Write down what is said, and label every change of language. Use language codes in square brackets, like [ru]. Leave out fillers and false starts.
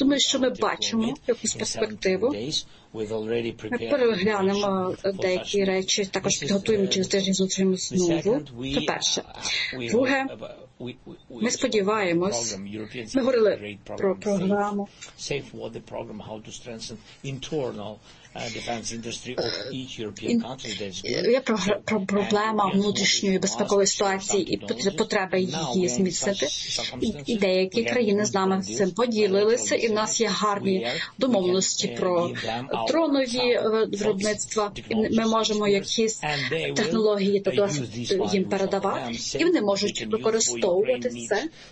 [uk] Думаю, що ми бачимо якусь перспективу. Ми переглянемо деякі речі, також підготуємо через тиждень зустрічі знову. Це перше. Друге, ми сподіваємось, ми говорили про програму [en] Safe Water Program, how to strengthen internal defense industry of each European country. [uk] Є про проблема внутрішньої безпекової ситуації і потреба її зміцнити. І деякі країни з нами цим поділилися, і в нас є гарні домовленості про дронові виробництва. Ми можемо якісь технології їм передавати, і вони можуть використовувати це.